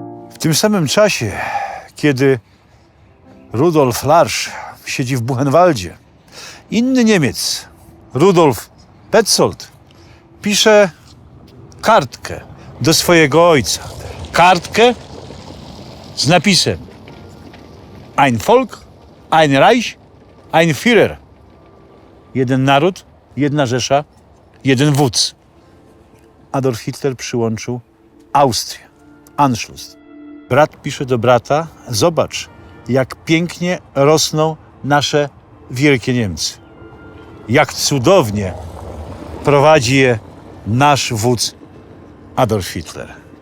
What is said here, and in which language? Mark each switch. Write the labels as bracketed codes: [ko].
[pl] W tym samym czasie, kiedy Rudolf Larsch siedzi w Buchenwaldzie, inny Niemiec, Rudolf Petzold, pisze kartkę do swojego ojca. Kartkę z napisem [de] Ein Volk, ein Reich, ein Führer. [pl] Jeden naród, jedna Rzesza, jeden wódz. Adolf Hitler przyłączył Austrię. Anschluss. Brat pisze do brata, zobacz, jak pięknie rosną nasze wielkie Niemcy. Jak cudownie prowadzi je nasz wódz Adolf Hitler.